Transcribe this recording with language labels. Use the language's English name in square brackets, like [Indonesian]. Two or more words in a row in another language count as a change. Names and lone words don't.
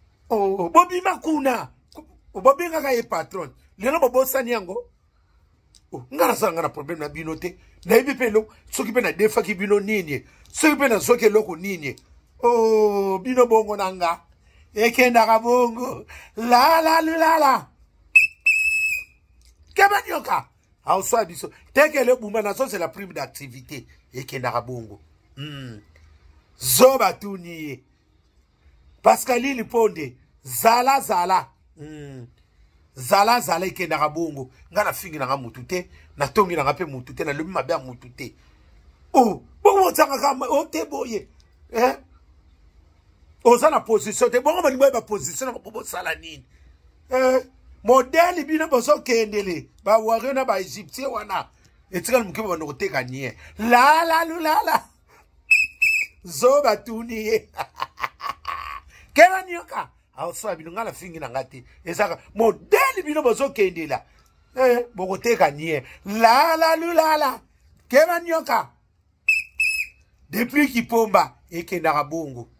[Lingala] Oh, bo bima kuna. Bo bengaka ye patron. Lelo bo bosani yango. Oh, nga naza nga na problème na bino te. Nayebi pe eloko, soki pe nadefaki bino nini. Soki pe nazwaki eloko nini. Oh, bino bongo na nga. Ekendaka bongo. La, la, lu, la, la. Keba nyoka. Aoswa biso. Tekele buma na so, [French] c'est la prime d'activité. [Lingala] Ekendaka bongo. Hmm. Zoba tu ni ye. Pascaline Ponde, zala, zala. Hmm. Zala, zala, ekendaka bongo. Nga na fingi nanga mutu te, na tongi nanga pe mutu te, na lobi mabe ya mutu te. Oh, bongo bozanga kama, oh, te boye. Eh? Oza na position te, bongo malingo ba position na bo sala nini? Eh? Modèle bino bozo kendele, ba warrior na ba égyptien wana. Etika muke ba ndoko teka nie. La la lu la la. Zo batuni ye. Kela nyoka. Awo so bino ngala fingi na ngati. Ezaka modèle bino bozo kendela. Eh, boko teka nie. La la lu la la. Kela nyoka. Depuis Kipomba, ekendaka bongo.